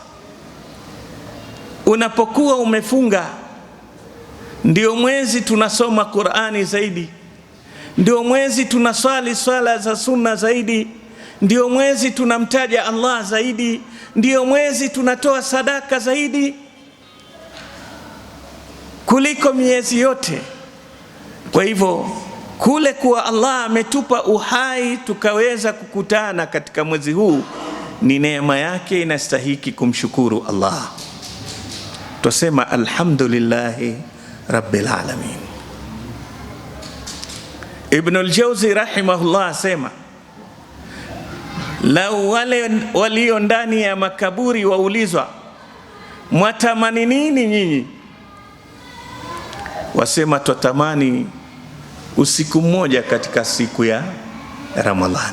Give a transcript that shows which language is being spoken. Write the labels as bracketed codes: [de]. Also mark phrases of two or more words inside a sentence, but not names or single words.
[sw] Unapokuwa umefunga, ndio mwezi tunasoma Qur'ani zaidi, ndio mwezi tunaswali swala za sunna zaidi, ndio mwezi tunamtaja Allah zaidi, ndio mwezi tunatoa sadaka zaidi kuliko miezi yote. Kwa hivyo kule kuwa Allah ametupa uhai tukaweza kukutana katika mwezi huu ni neema yake, inastahiki kumshukuru Allah. Tusema [ar] الحمد لله رب العالمين. [sw] Ibn al-Jawzi rahimahullah asema lau wale walio ndani ya makaburi waulizwa mwatamani nini nyinyi, wasema twatamani usiku mmoja katika siku ya Ramadhani.